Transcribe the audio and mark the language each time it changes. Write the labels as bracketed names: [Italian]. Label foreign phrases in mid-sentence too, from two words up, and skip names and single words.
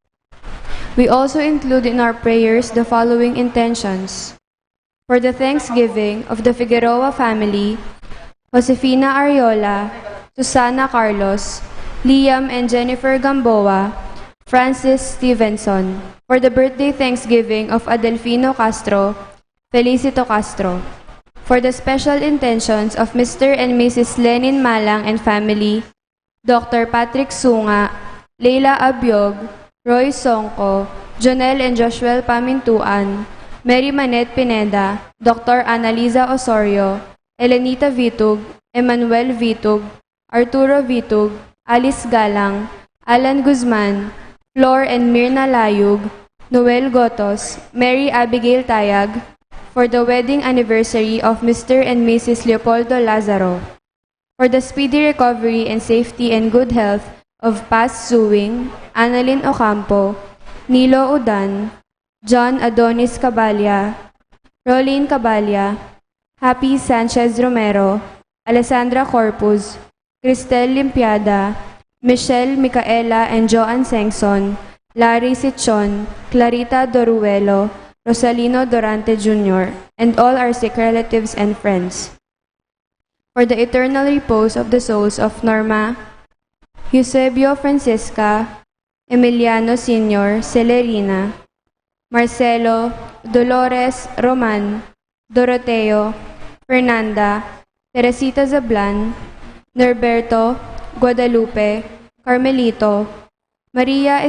[English] We also include in our prayers the following intentions: for the thanksgiving of the Figueroa family, Josefina Ariola, Susana Carlos, Liam and Jennifer Gamboa, Francis Stevenson, for the birthday thanksgiving of Adelfino Castro, Felicito Castro, for the special intentions of Mr. and Mrs. Lenin Malang and family, Dr. Patrick Sunga, Leila Abiog, Roy Songko, Jonel and Joshua Pamintuan, Mary Manette Pineda, Dr. Annalisa Osorio, Elenita Vitug, Emmanuel Vitug, Arturo Vitug, Alice Galang, Alan Guzman, Flor and Mirna Layug, Noel Gotos, Mary Abigail Tayag, for the wedding anniversary of Mr. and Mrs. Leopoldo Lazaro, for the speedy recovery and safety and good health of Paz Suwing, Annalyn Ocampo, Nilo Udan, John Adonis Cabalya, Rolene Cabalya, Happy Sanchez Romero, Alessandra Corpus, Cristel Limpiada, Michelle Micaela and Joan Sengson, Larry Sichon, Clarita Doruelo, Rosalino Dorante Jr., and all our sick relatives and friends. For the eternal repose of the souls of Norma, Eusebio Francisca, Emiliano Sr., Celerina, Marcelo, Dolores, Roman, Doroteo, Fernanda, Teresita Zablan, Norberto, Guadalupe, Carmelito, Maria